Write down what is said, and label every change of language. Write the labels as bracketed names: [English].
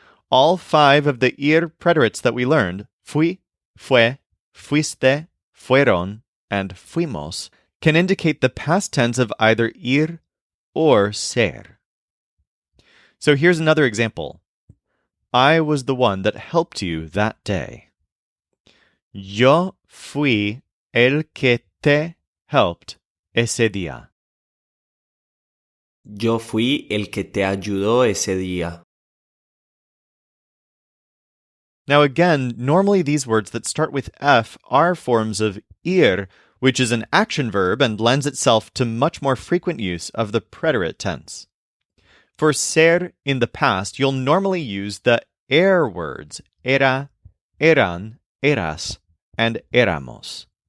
[English] All 5 of the ir preterites that we learned, fui, fue, fuiste, fueron, and fuimos, can indicate the past tense of either ir or ser. So here's another example. I was the one that helped you that day. [Spanish] Yo fui el que te helped ese día. Yo fui el que te ayudó ese día. [English] Now again, normally these words that start with F are forms of ir, which is an action verb and lends itself to much more frequent use of the preterite tense. For ser in the past, you'll normally use the er words, era, eran, eras, and éramos.